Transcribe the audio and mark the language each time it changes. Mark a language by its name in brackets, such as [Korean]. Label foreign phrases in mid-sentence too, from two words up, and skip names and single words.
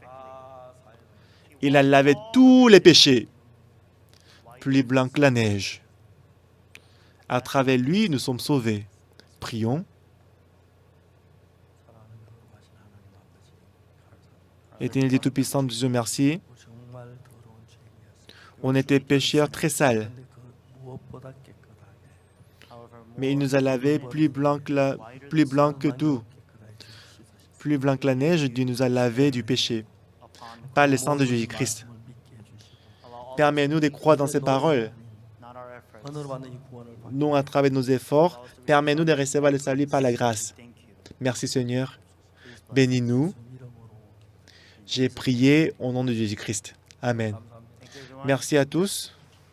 [French] Il a lavé tous les péchés, plus blanc que la neige. À travers lui, nous sommes sauvés. Prions. Éternel Dieu Tout-Puissant, Dieu merci. [Korean] 정말 더러운 죄인이었어요. [French] On était pécheurs très sales, [Korean] 근데 그 무엇보다 깨끗하게 [French] mais il nous a lavés plus blanc que tout. Plus blanc que la neige, Dieu nous a lavés du péché par le sang de Jésus-Christ. Permets-nous de croire dans ces paroles, [Korean] 은혜로 받는 이 구원을 받 [French] non à travers nos efforts. Permets-nous de recevoir le salut par la grâce. Merci Seigneur. Bénis-nous. J'ai prié au nom de Jésus-Christ. Amen. [Korean] 감사합니다. [French] Merci à tous.